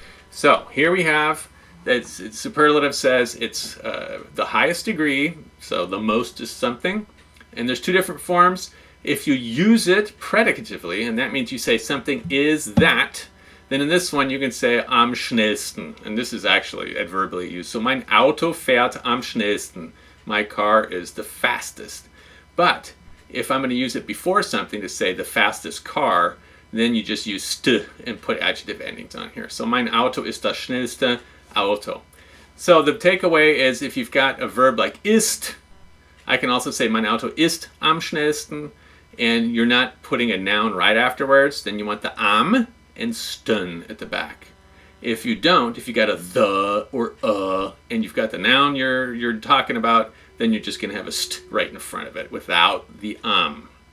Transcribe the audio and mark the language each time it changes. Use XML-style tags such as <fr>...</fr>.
<en>So here we have superlative says it's the highest degree, so the most is something. And there's two different forms. If you use it predicatively, and that means you say something is that, then in this one you can say am schnellsten. And this is actually adverbally used.</en> <de>So mein Auto fährt am schnellsten.</de> <en>My car is the fastest. But if I'm going to use it before something to say the fastest car, then you just use st and put adjective endings on here.</en> <de>So mein Auto ist das schnellste Auto.</de> <en>So the takeaway is if you've got a verb like ist, I can also say</en> <de>mein Auto ist am schnellsten,</de> <en>and you're not putting a noun right afterwards, then you want the am and sten at the back. If you don't, if you got a the or and you've got the noun you're talking about, then you're just going to have a st right in front of it without the am.</en>